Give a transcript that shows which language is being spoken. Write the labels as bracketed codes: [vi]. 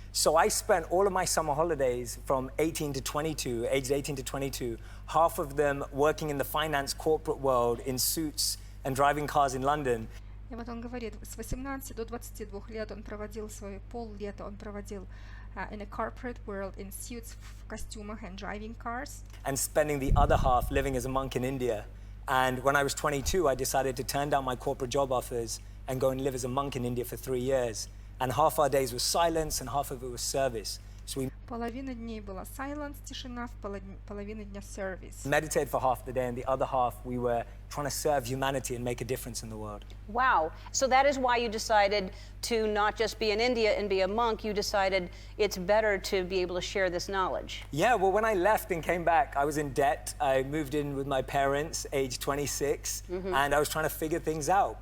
[en] So I spent all of my summer holidays from 18 to 22, aged 18 to 22, half of them working in the finance corporate world in suits and driving cars in London. [ru] И вот он говорит, с 18 до 22 лет он проводил свои поллета, он проводил [en] in a corporate world in suits, [ru] в костюмах [en] and driving cars. And spending the other half living as a monk in India. And when I was 22, I decided to turn down my corporate job offers and go and live as a monk in India for 3 years. And half our days was silence and half of it was service. So we [ru] Половина дней была silence, тишина, половина дня service. [en] meditated for half the day, and the other half we were trying to serve humanity and make a difference in the world. Wow. So that is why you decided to not just be in India and be a monk. You decided it's better to be able to share this knowledge. Yeah, well, when I left and came back, I was in debt. I moved in with my parents, age 26, and I was trying to figure things out.